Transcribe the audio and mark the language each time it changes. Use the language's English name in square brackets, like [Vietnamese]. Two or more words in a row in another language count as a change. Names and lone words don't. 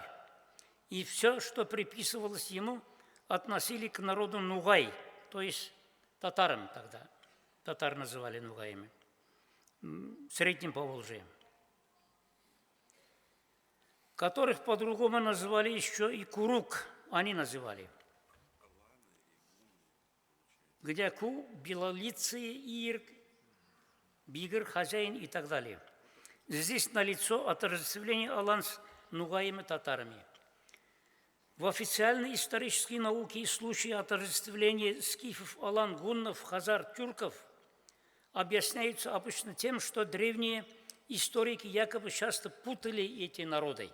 [Russian] И все, что приписывалось ему, относили к народу Нугай, то есть татарам тогда. Татар называли нугаями в Среднем Поволжье. Которых по-другому называли еще и курук, они называли. Где ку, белолицые, ир, бигр, хозяин и так далее. Здесь налицо отождествление алан с нугаями татарами. В официальной исторической науке случаи отождествления скифов, алан, гуннов, хазар, тюрков объясняются обычно тем, что древние историки якобы часто путали эти народы.